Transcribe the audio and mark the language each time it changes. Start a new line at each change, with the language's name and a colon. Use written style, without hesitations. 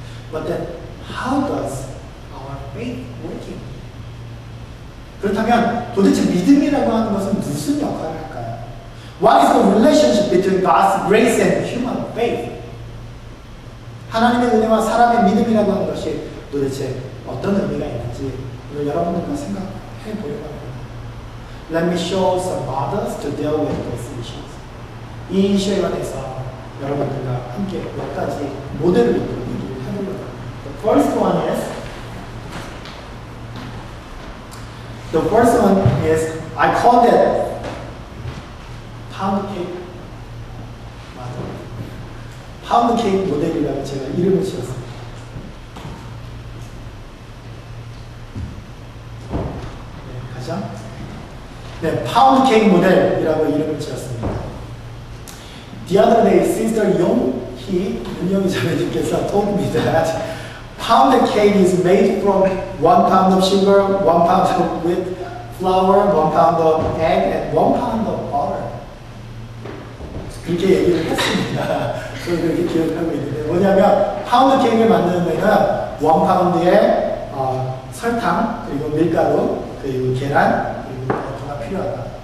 English: But then, how does our faith working?
Korean: 그렇다면 도대체 믿음이라고 하는 것은 무슨 역할을 할까요?
English: What is the relationship between God's grace and human faith?
Korean: 하나님의 은혜와 사람의 믿음이라고 하는 것이 도대체 어떤 의미가 있는지 오늘 여러분들과 생각해 보려고 합니다.
English: Let me show some models to deal with these issues.
Korean: 이 이슈에 관해서 여러분들과 함께 몇 가지 모델을 얘기를 해보려고 합니다.
English: The first one is I call that 파운드 케이크 model.
Korean: 파운드 케이크 모델이라고 제가 이름을 지었습니다. 네, 가죠. 네, 파운드 케이크 모델이라고 이름을 지었습니다.
English: The other day, Sister 윤영희 자매님께서 told me that pound cake is made from 1 pound of sugar, 1 pound of wheat flour, 1 pound of egg, and 1 pound of butter.
Korean: 그렇게 얘기를 했습니다. 저는 그렇게 기억하고 있는데 뭐냐면 파운드 케이크를 만드는 데는 1 파운드의 설탕, 그리고 밀가루, 그리고 계란, 그리고 뭐가 필요하다.